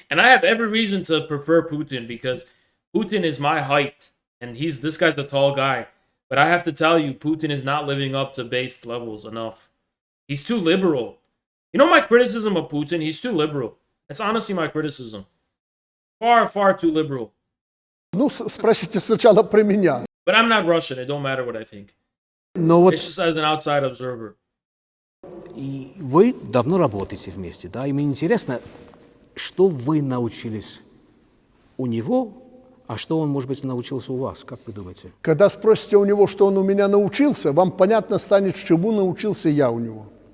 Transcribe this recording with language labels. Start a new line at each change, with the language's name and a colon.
English: And I have every reason to prefer Putin because Putin is my height. And this guy's a tall guy. But I have to tell you, Putin is not living up to base levels enough. He's too liberal. You know my criticism of Putin? He's too liberal. That's honestly my criticism. Far, far too liberal.
Russian: Ну, спросите сначала про меня.
English: But I'm not Russian. It don't matter what I think.
Russian: Но вот
English: It's just as an outside observer.
Russian: и вы давно работаете вместе, да? И мне интересно, что вы научились у него, а что он, может быть, научился у вас? Как вы думаете? Когда спросите у него, что он у меня научился, вам понятно станет, чему научился я у него.